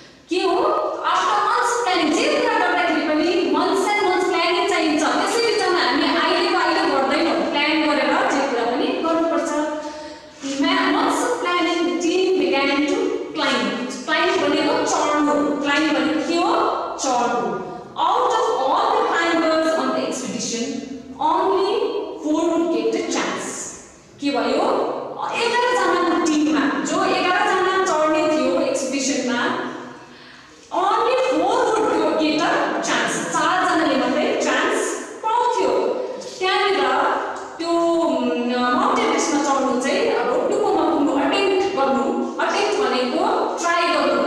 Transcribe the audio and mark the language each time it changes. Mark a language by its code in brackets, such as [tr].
[ne] के हो after months planning जे कुरा गर्दाखेरि पनि मन्थ्स एन्ड मन्थ्स प्लानिङ चाहिन्छ। त्यसैले चाहिँ हामी अहिले गर्दैनौँ प्लान गरेर जे कुरा पनि गर्नुपर्छ। [en] Months of planning the team began to climb. [ne] Climb भनेको चढ्नु। क्लाइम्ब भनेको के हो चढ्नु। [en] Out of all the climbers on the expedition only 4 would get the chance. [ne] के भयो 11 जनाको टिममा जो 11 जना चढ्ने थियो एक्सपिडिसनमा [en] only 4 would get a chance. [ne] 4 जनाले मात्रै चान्स पाउँथ्यो। त्यहाँनिर त्यो माउन्ट एभरेस्टमा चढ्नु चाहिँ अब टुप्पोमा पुग्नु अटेम्प्ट भनेको ट्राई गर्नु।